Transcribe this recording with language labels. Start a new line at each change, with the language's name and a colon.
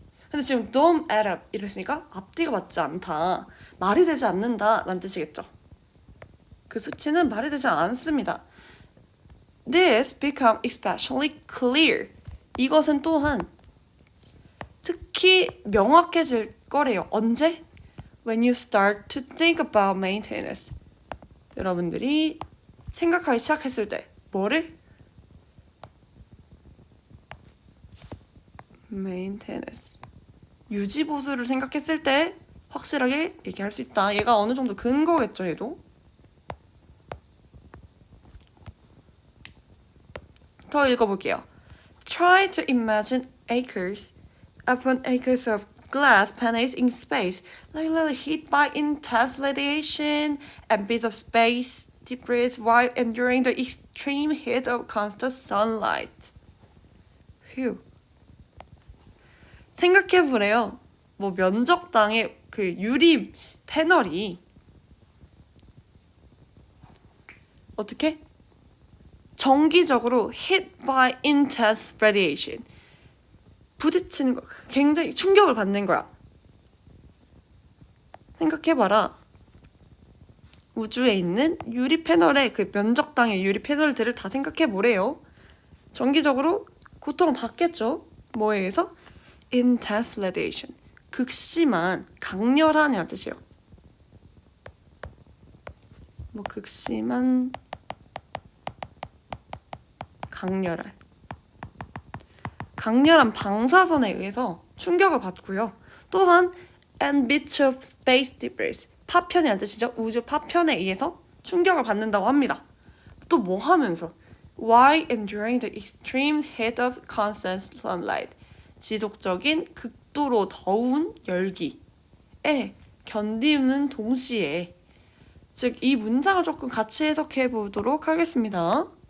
Korean: 근데 지금
English: don't add up
Korean: 이랬으니까 앞뒤가 맞지 않다 말이 되지 않는다 라는 뜻이겠죠. 그 수치는 말이 되지 않습니다.
English: This become especially clear
Korean: 이것은 또한 특히 명확해질 거래요. 언제?
English: When you start to think about maintenance
Korean: 여러분들이 생각하기 시작했을 때 뭐를? maintenance 유지보수를 생각했을 때 확실하게 얘기할 수 있다. 얘가 어느 정도 근거겠죠, 얘도. 더 읽어볼게요.
English: Try to imagine acres upon acres of glass panels in space, likely hit by intense radiation and bits of space debris while enduring the extreme heat of constant sunlight.
Korean: 휴. 생각해보래요. 뭐 면적당의 그 유리 패널이 어떻게? 정기적으로
English: hit by intense radiation
Korean: 부딪히는 거 굉장히 충격을 받는 거야. 생각해봐라. 우주에 있는 유리 패널의 그 면적당의 유리 패널들을 다 생각해보래요. 정기적으로 고통을 받겠죠. 뭐에 의해서?
English: intense radiation
Korean: 극심한 강렬한이라는 뜻이에요. 뭐 극심한 강렬한 방사선에 의해서 충격을 받고요. 또한
English: and bits of space debris
Korean: 파편이라는 뜻이죠. 우주 파편에 의해서 충격을 받는다고 합니다. 또 뭐 하면서
English: while enduring the extreme heat of constant sunlight
Korean: 지속적인 극도로 더운 열기에 견디는 동시에 즉 이 문장을 조금 같이 해석해 보도록 하겠습니다.